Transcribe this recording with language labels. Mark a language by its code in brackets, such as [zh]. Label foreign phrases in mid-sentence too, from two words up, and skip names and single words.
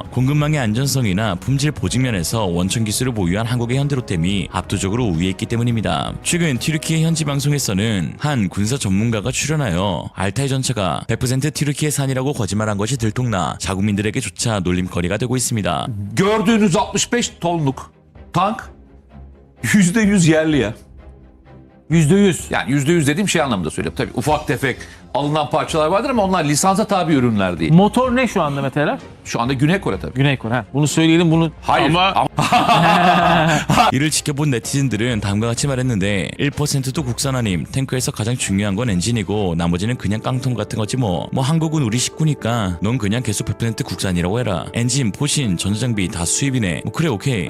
[ko] 공급망의 안전성이나 품질 보증 면에서 원천 기술을 보유한 한국의 현대로템이 압도적으로 우위에 있기 때문입니다. 최근 튀르키예 현지 방송에서는 한 군사 전문가가 출연하여 알타이 전차가 100% 튀르키예산이라고 거짓말한 것이 들통나 자국민들에게조차 놀림거리가 되고 있습니다. [tr] Gördüğünüz 65 tonluk tank %100 yerli ya. %100. Yani %100 dediğim şey anlamında söylüyorum. Tabii ufak tefek alınan parçalar vardır ama onlar lisansa tabi ürünler değil. Motor ne şu anda Meteler? Şu anda Güney Kore tabii. Güney Kore. Bunu söyleyelim bunu. Hayır. [ko] 이를 지켜본 네티즌들은 다음과 같이 말했는데 1%도 국산 아님. 탱크에서 가장 중요한 건 엔진이고 나머지는 그냥 깡통 같은 거지 뭐 한국은 우리 식구니까 넌 그냥 계속 100% 국산이라고 해라. 엔진, 포신, 전자장비 다 수입이네. 그래 오케이.